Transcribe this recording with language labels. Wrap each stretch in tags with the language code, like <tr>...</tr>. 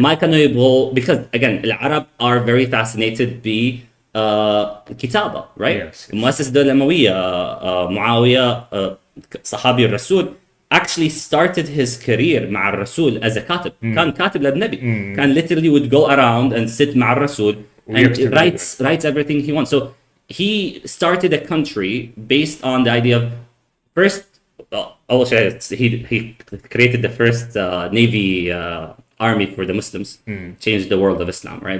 <ar>ما كانوا يبغوا</ar> <en>because again العرب are very fascinated</en> <ar>بالكتابة,</ar> <en>right? Yes.</en> <ar>مؤسس الدولة الأموية معاوية صحابي الرسول</ar> <en>actually started his career</en> <ar>مع الرسول</ar> <en>as a</en> <ar>كاتب. كان كاتب للنبي.</ar> <en>كان literally would go around and sit</en> <ar>مع الرسول</ar> <en>and writes everything he wants. So he started a country based on the idea of first he created the first navy army for the Muslims, changed the world of Islam, right?</en>